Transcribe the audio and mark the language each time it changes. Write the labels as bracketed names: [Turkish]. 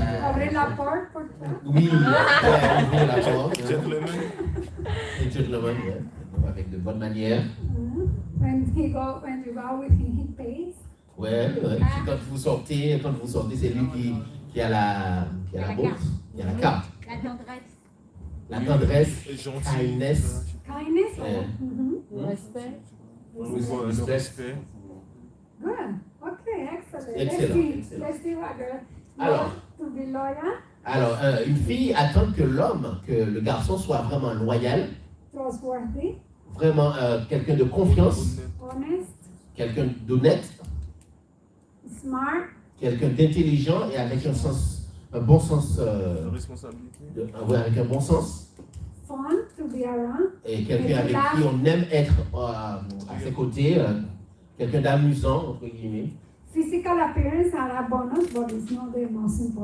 [French] Ouvrir la porte pour toi. Oui, ouvrir la porte. [English] Gentleman. [French] Et gentleman, ouais. Avec de bonnes manières. [English] When you go out with him, he pays. [French] Ouais. Quand vous sortez, c'est lui qui a la bourse, qui a la carte. La tendresse, Et gentil. [English] kindness. Kindness. Yeah. Mm-hmm. Respect. [French] Le respect. [English] Good. Okay, excellent. [French] Excellent. [English] Let's see what girl. [French] Alors. [English] To be loyal, [French] Alors, une fille attend que le garçon soit vraiment loyal, [English] trustworthy, [French] vraiment quelqu'un de confiance, [English] honest, [French] quelqu'un d'honnête, [English] smart, [French] quelqu'un d'intelligent et avec un bon sens, La responsabilité. avec un bon sens, [English] fun to be around, [French] et quelqu'un avec qui on aime être à ses côtés, quelqu'un d'amusant, entre guillemets. [English] physical appearance are a bonus, but it's not the most important.